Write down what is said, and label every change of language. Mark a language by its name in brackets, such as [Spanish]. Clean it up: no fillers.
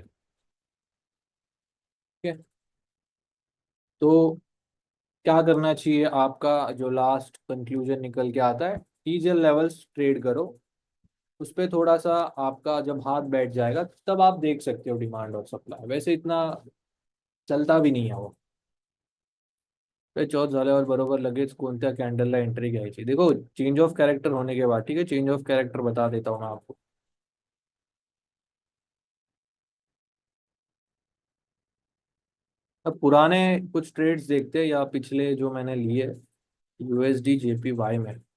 [Hindi] ठीक है, तो क्या करना चाहिए आपका जो लास्ट कंक्लूजन निकल के आता है? टीजल लेवल्स ट्रेड करो। उस पर थोड़ा सा आपका जब हाथ बैठ जाएगा तब आप देख सकते हो डिमांड और सप्लाई, वैसे इतना चलता भी [Marathi] नाही आहे [Hindi] वो। [Marathi] ते चौथ झाल्यावर बरोबर लगेच कोणत्या कॅन्डलला एंट्री घ्यायची? [Hindi] देखो चेंज ऑफ कैरेक्टर होने के बाद, ठीक है, चेंज ऑफ कैरेक्टर बता देता हूँ मैं आपको। अब पुराने कुछ ट्रेड्स देखते हैं या पिछले जो मैंने लिए यूएसडी जेपीवाई में।